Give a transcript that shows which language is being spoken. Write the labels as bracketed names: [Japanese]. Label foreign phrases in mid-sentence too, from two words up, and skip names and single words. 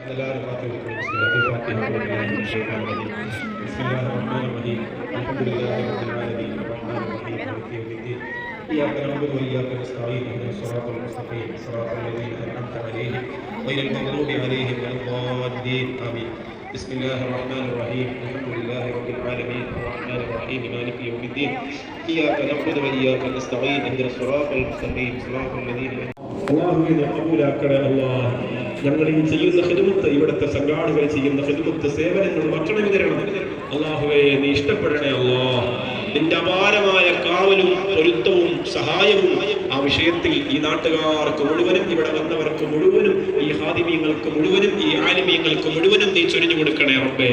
[Arabic] എല്ലാവരും إياك نعبد وإياك نستعين اهدنا الصراط المستقيم صراط الذين أنعمت عليهم غير المغضوب عليهم ولا الضالين آمين. بسم الله الرحمن الرحيم الحمد لله رب العالمين الرحمن الرحيم مالك يوم الدين إياك نعبد وإياك نستعين اهدنا الصراط المستقيم صراط الذين [Malayalam] അല്ലാഹുവിനെ ഖബൂലാക്കണേ. അല്ലാഹ് ഞങ്ങൾ ഈ ചെയ്യുന്ന ഖിദ്മത്ത്, ഇവിടുത്തെ സംഘാടകർ ചെയ്യുന്ന ഖിദ്മത്ത്, സേവനങ്ങൾ ഭക്ഷണ വിതരണം അല്ലാഹുവേ നീ ഇഷ്ടപ്പെടണേ. അല്ലാഹ് നിന്റെ അപാരമായ കാവലും പൊരുത്തവും സഹായവും ആ വിഷയത്തിൽ ഈ നാട്ടുകാർക്ക് മുഴുവനും, ഇവിടെ വന്നവർക്ക് മുഴുവനും, ഈ ഹാദിമീങ്ങൾക്ക് മുഴുവനും, ഈ ആലിമീങ്ങൾക്ക് മുഴുവനും നീ ചൊരിഞ്ഞു കൊടുക്കണേ റബ്ബേ.